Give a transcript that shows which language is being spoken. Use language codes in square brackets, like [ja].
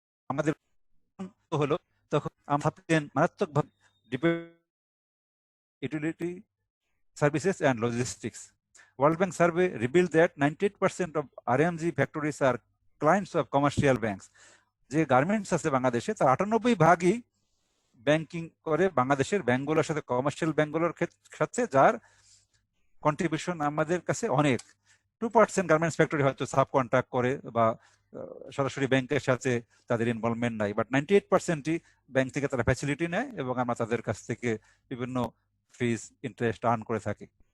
[bn] আমাদের হলো তখন আমরা মারাত্মকভাবে utility [en] services and logistics. World Bank survey revealed that 98% of RMG factories are clients of commercial banks. [bn] যে গার্মেন্টস আছে বাংলাদেশে তার 98% ব্যাংকিং করে বাংলাদেশের ব্যাংকগুলোর সাথে, কমার্শিয়াল ব্যাংকগুলোর সাথে, যার কন্ট্রিবিউশন আমাদের কাছে অনেক। 2% গার্মেন্টস ফ্যাক্টরি হয়তো সাব কন্ট্রাক্ট করে বা সরাসরি ব্যাংকের সাথে তাদের ইনভলভমেন্ট নাই, বাট 98%ই ব্যাংক থেকে তারা ফ্যাসিলিটি নেয় এবং আমরা তাদের কাছ থেকে বিভিন্ন ফিস, ইন্টারেস্ট আর্ন করে থাকি।